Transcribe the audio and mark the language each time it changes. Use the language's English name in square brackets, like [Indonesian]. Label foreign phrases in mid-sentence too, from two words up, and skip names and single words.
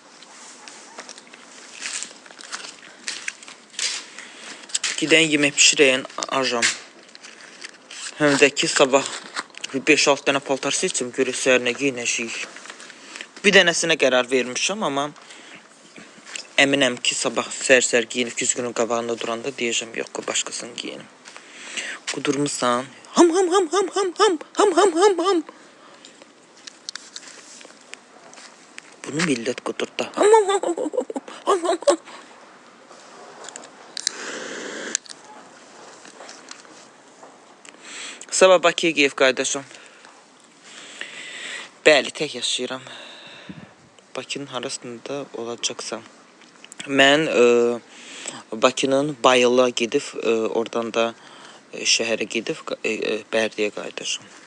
[Azerbaijani] Gidən yemək pişirəyən ajam. Həm də ki, sabah 5-6 dənə paltar seçim, görək səhərinə giyinəcəyik. Bir dənəsinə qərar vermişəm, amma əminəm ki, sabah səhər-səhər giyinib 2 günün qabağında duranda deyəcəm, yox, başqasını giyinim. Qudurmuşsan. Ham ham ham ham ham ham ham ham ham ham. Bunu millət qudurdu. Ham ham ham ham ham ham ham. Sabah Bakıya geyib qayıdacam. Bəli, tək yaşayıram. Bakının harasında olacaqsam. Mən Bakının Bayıla gedib, oradan da şəhərə gedib Bərdiyə qayıdacam.